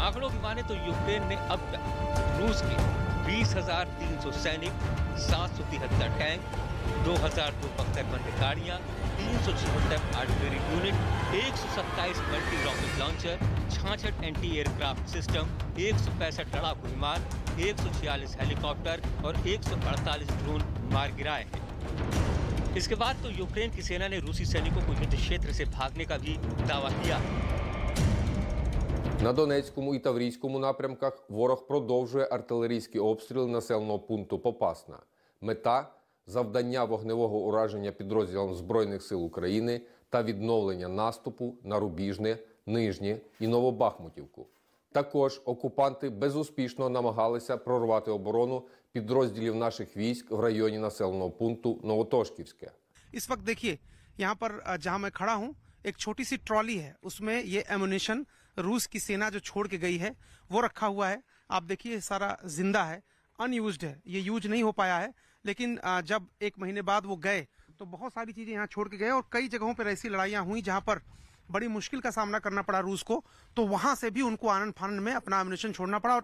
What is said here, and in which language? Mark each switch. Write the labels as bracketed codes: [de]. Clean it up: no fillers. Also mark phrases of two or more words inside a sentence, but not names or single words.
[hi] आंकड़ों की माने तो यूक्रेन ने अब तक रूस के 20,300 सैनिक, 773 टैंक, 2,275 बंद गाड़ियां, 376 [en] artillery unit, [hi] 127 [en] multi rocket launcher, [hi] 66 [en] anti aircraft system, [hi] 165 लड़ाकू विमान, 146 हेलीकॉप्टर और 148 ड्रोन मार गिराए हैं। इसके बाद तो यूक्रेन की सेना ने रूसी सैनिकों को युद्ध क्षेत्र से भागने का भी दावा किया। [uk] На Донецькому і Таврійському напрямках ворог продовжує артилерійський обстріл населеного пункту Попасна. Мета – завдання вогневого ураження підрозділам Збройних сил України та відновлення наступу на Рубіжне, Нижнє і Новобахмутівку. Також окупанти безуспішно намагалися прорвати оборону підрозділів наших військ в районі населеного пункту Новотошківське. [hi] इस वक्त देखिए यहाँ पर जहाँ मैं खड़ा हूँ एक छोटी सी ट्रॉली है, उसमें ये एमुनेशन रूस की सेना जो छोड़ के गई है वो रखा हुआ है। आप देखिए सारा जिंदा है, अनयूज्ड है, ये यूज नहीं हो पाया है। लेकिन जब 1 महीने बाद वो गए तो बहुत सारी चीजें यहाँ छोड़ के गए और कई जगहों पर ऐसी लड़ाइयाँ हुई जहाँ पर बड़ी मुश्किल का सामना करना पड़ा रूस को, तो वहां से भी उनको आनंद फानंद में अपना एमुनेशन छोड़ना पड़ा।